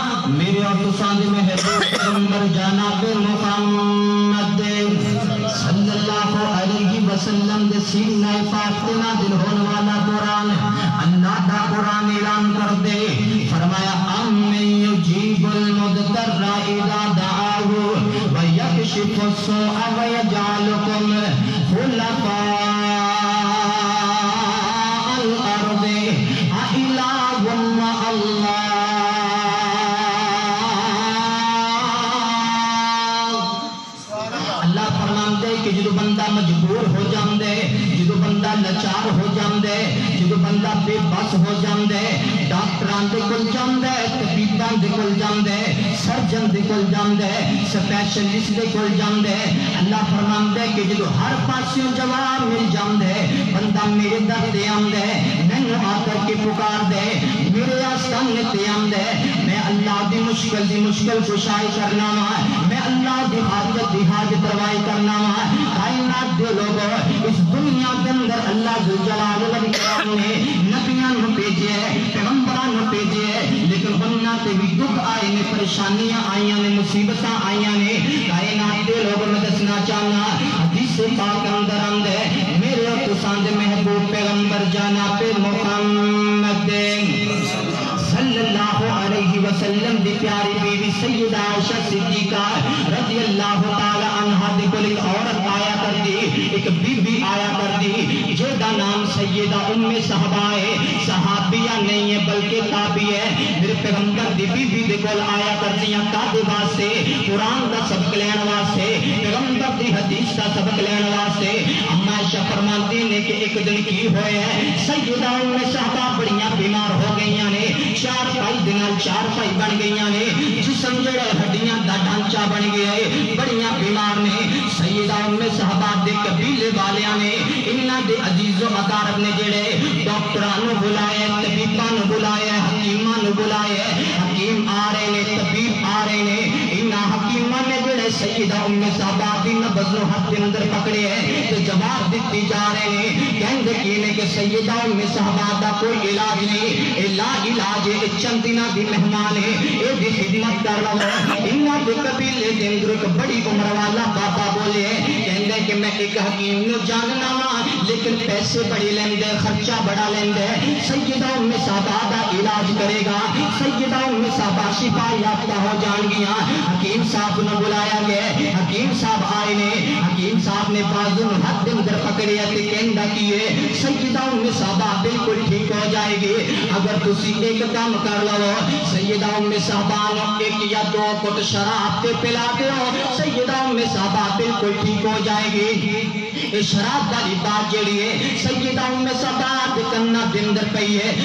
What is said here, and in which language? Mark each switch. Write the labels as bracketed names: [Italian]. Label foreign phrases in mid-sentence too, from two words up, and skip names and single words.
[Punjabi] میرے اور تساں دے محبوب پیغمبر جناب محمد [Arabic] صلی اللہ علیہ وسلم [Punjabi] دے سینہ پاک تے نازل ہونے والا قرآن، اللہ دا قرآن اعلان کر دے. [Arabic] فرمایا امن یجیب المضطر اذا دعاه ویکشف السوء ویجعلکم خلفاء الارض اإلہ مع اللہ. [Punjabi] اللہ فرماندے کہ جدو بندہ مجبور ہو جاندے، جدو بندہ لاچار ہو جاندے، جدو بندہ بے بس ہو جاندے، ڈاکٹران دے کول جاندے، طبیبان دے کول جاندے، سرجن دے کول جاندے، سپیشلسٹ دے کول جاندے. اللہ فرماندے کہ جدو ہر پاسیوں جواب مل جاندے، بندہ میرے در دے آندے، مینوں آ کر کے پکار دے، میرے آستانے تے آندے، میں اللہ دی مشکل کشائی کرنا وا، میں اللہ دی حاجت روائی کرنا وا. کائنات دے لوگوں اس دنیا کے اندر اللہ ذوالجلال والاکرام نے نبیاں نو بھیجے، پیغمبراں نو بھیجے، لیکن انہاں تے بھی دکھ آئے نے، پریشانیاں آئیاں نے، مصیبتاں آئیاں نے. کائنات دے لوگوں میں دسنا چاہنا حدیث پاک اندر آندے میرے اور تساں دے محبوب پیغمبر جناب محمد [Arabic] صلی اللہ علیہ وسلم [Punjabi] دی پیاری بیوی سیدہ عائشہ صدیقہ [Arabic] رضی اللہ تعالی عنہا [Punjabi] دی کول ایک عورت آیا کر دی، ایک بی بی آیا کر دی جیدہ نام سیدہ ام صحابہ ہے. صحابیہ نہیں ہے بلکہ تابعی ہے. میرے پیغمبر دی بی بی دے کول آیا کر دیاں کادے واسطے؟ قرآن دا سبق لین واسطے، پیغمبر دی حدیث دا سبق لین واسطے. اما عائشہ فرماتی نے کہ ایک دن کی ہوئے ہیں سیدہ ام صحابہ بڑیاں بیمار ہو گئیاں نے، چار پائی بن گئیاں نے، جسم جڑے ہڈیاں دا ڈھانچہ بن گیا ہے، بڑیاں بیمار نے. سیدہ ام صحابہ دے قبیلے والیاں نے، انہاں دے عزیز و اقارب نے جڑے ڈاکٹراں نو بلائے، طبیباں نو بلائے، حکیماں نو بلائے. حکیم آ رہے نے، طبیب آ رہے نے. انہاں حکیماں نے جڑے سیدہ ام صحابہ دی نبض نو ہاتھ دے اندر پکڑے ہیں تے جواب دتی جا رہے نے. کہندے کینے کہ سیدہ ام صحابہ دا کوئی علاج نہیں، علاج ہے چند دناں دی مہمان ہے، اے دی خدمت کر رہا ہوں. انہاں دے قبیلے دے اندر ایک بڑی عمر والا بابا بولے کہندے کہ میں ایک حکیم نو جاننا وا لیکن پیسے بڑے لیندے، خرچہ بڑا لیندے. سیدہ ام صحابہ دا علاج کرے گا، سیدہ ام صحابہ شفا یافتہ ہو جان گیاں. حکیم صاحب نو بلایا گیا، حکیم صاحب آئے نے. حکیم صاحب نے بازو ہاتھ دے اندر پکڑیا تے کہندا کیے سیدہ ام صحابہ بالکل ٹھیک ہو جائے گی اگر تسی ایک کام کر لو. سیدہ ام صحابہ نو ایک یا دو گھٹ شراب تے پلا دیو، سیدہ ام صحابہ بالکل ٹھیک ہو جائے گی. اے شراب والی بات جڑی ہے سیدہ ام صحابہ دے کنا دے اندر پئی ہے.